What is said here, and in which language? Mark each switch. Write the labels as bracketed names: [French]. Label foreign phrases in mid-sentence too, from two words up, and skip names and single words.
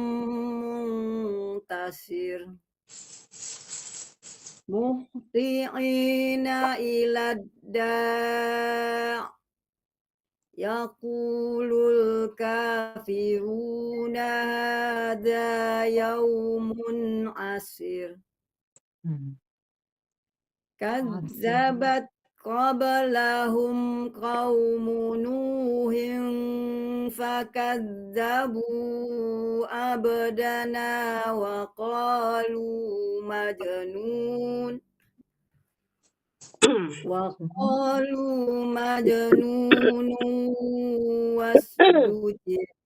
[Arabic] منتصر مهطعين إلى الداع يقول الكافرون هذا يوم عسر. كذبت قبلهم قوم نوح فكذبوا عبدنا وقالوا مجنون وازدجر.